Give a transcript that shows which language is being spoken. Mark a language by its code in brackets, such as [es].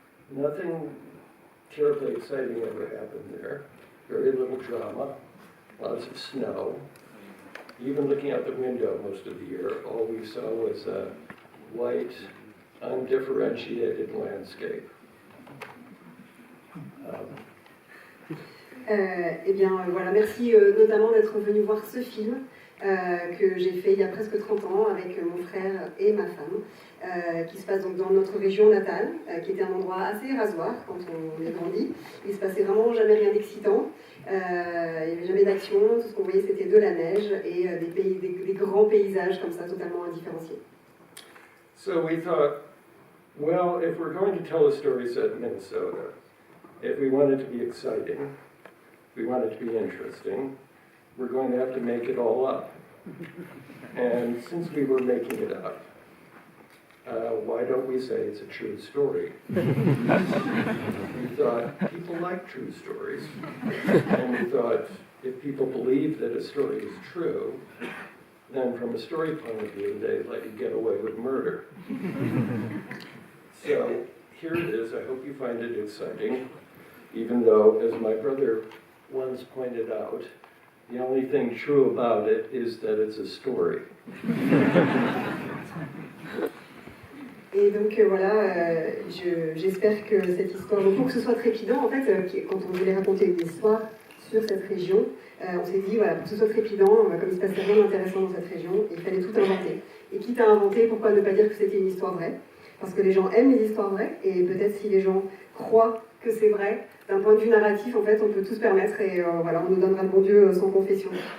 [en] Nothing terribly exciting ever happened there. Very little drama, lots of snow. Even looking out the window most of the year, all we saw was a white, undifferentiated landscape. [fr] Eh bien, voilà, merci notamment d'être venu voir ce film que j'ai fait il y a presque 30 ans avec mon frère et ma femme, qui se passe donc dans notre région natale, qui était un endroit assez rasoir quand on est grandi. Il se passait vraiment jamais rien d'excitant, il n'y avait jamais d'action, tout ce qu'on voyait c'était de la neige et des grands paysages comme ça totalement indifférenciés. [en] So we thought, well, if we're going to tell a story set in Minnesota, if we want it to be exciting, if we want it to be interesting, we're going to have to make it all up. And since we were making it up, why don't we say it's a true story? We thought people like true stories. And we thought if people believe that a story is true, then from a story point of view, they let you get away with murder. So here it is. I hope you find it exciting, even though, as my brother once pointed out, the only thing true about it is that it's a story. [fr] Et donc voilà, j'espère que cette histoire, donc pour que ce soit trépidant, en fait, quand on voulait raconter une histoire sur cette région, on s'est dit, voilà, pour que ce soit trépidant, comme il se passait rien d'intéressant dans cette région, il fallait tout inventer. Et quitte à inventer, pourquoi ne pas dire que c'était une histoire vraie? Parce que les gens aiment les histoires vraies, et peut-être si les gens croient que c'est vrai, d'un point de vue narratif, en fait, on peut tout se permettre, et voilà, on nous donnera le bon Dieu sans confession.